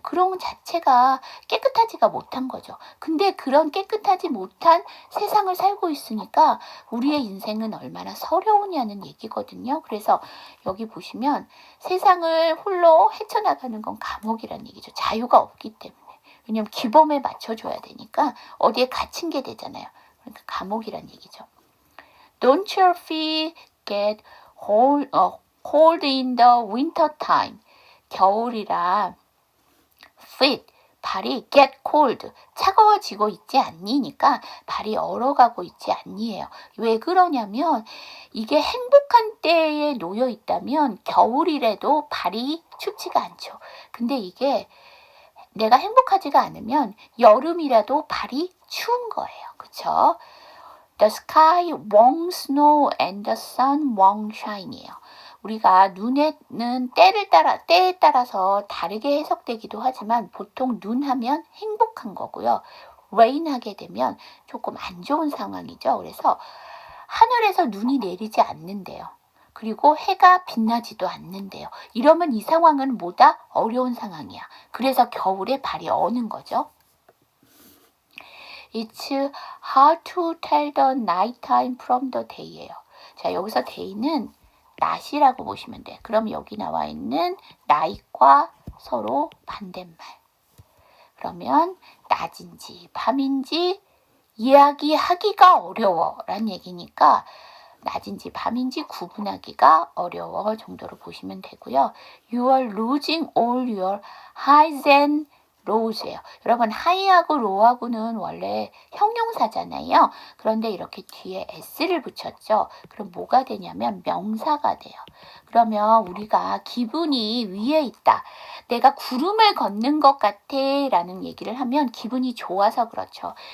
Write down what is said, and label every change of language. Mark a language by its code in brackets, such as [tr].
[ko] 그런 것 자체가 깨끗하지가 못한 거죠. 근데 그런 깨끗하지 못한 세상을 살고 있으니까 우리의 인생은 얼마나 서러우냐는 얘기거든요. 그래서 여기 보시면 세상을 홀로 헤쳐나가는 건 감옥이라는 얘기죠. 자유가 없기 때문에. 왜냐면 규범에 맞춰줘야 되니까 어디에 갇힌 게 되잖아요. 그러니까 감옥이란 얘기죠. [en] Don't your feet get cold in the winter time. [ko] 겨울이라 feet, 발이 [en] get cold, [ko] 차가워지고 있지 않니니까 발이 얼어가고 있지 않니에요. 왜 그러냐면 이게 행복한 때에 놓여 있다면 겨울이라도 발이 춥지가 않죠. 근데 이게 내가 행복하지가 않으면 여름이라도 발이 추운 거예요. 그쵸? [en] The sky won't snow and the sun won't shine [ko] 이에요. 우리가 눈에는 때에 따라서 다르게 해석되기도 하지만 보통 눈 하면 행복한 거고요. rain 하게 되면 조금 안 좋은 상황이죠. 그래서 하늘에서 눈이 내리지 않는데요. 그리고 해가 빛나지도 않는데요. 이러면 이 상황은 뭐다? 어려운 상황이야. 그래서 겨울에 발이 어는 거죠. [en] It's hard to tell the night time from the day [ko] 예요. 자, 여기서 day는 낮이라고 보시면 돼. 그럼 여기 나와 있는 night과 서로 반대말. 그러면 낮인지 밤인지 이야기하기가 어려워 라는 얘기니까 낮인지 밤인지 구분하기가 어려워 정도로 보시면 되고요. [en] You are losing all your highs and lows [ko] 예요. 여러분 high하고 low하고는 원래 형용사잖아요. 그런데 이렇게 뒤에 s를 붙였죠. 그럼 뭐가 되냐면 명사가 돼요. 그러면 우리가 기분이 위에 있다. 내가 구름을 걷는 것 같아 라는 얘기를 하면 기분이 좋아서 그렇죠.